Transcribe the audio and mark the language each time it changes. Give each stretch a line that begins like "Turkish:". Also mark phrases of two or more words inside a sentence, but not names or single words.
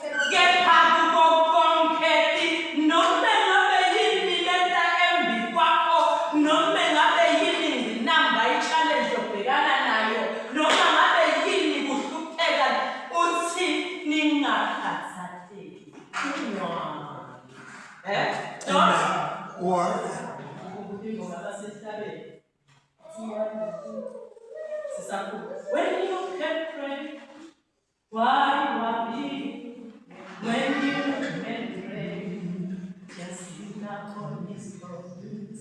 Zulu: noma ngabe yini lenta embi kwakho noma ngabe yini nginamba i-challenge obhekana nayo noma ngabe yini kuhlupheka uthi ningakhathatheki.
English: Word. When you can pray, why be? When you can pray, just look on His promise.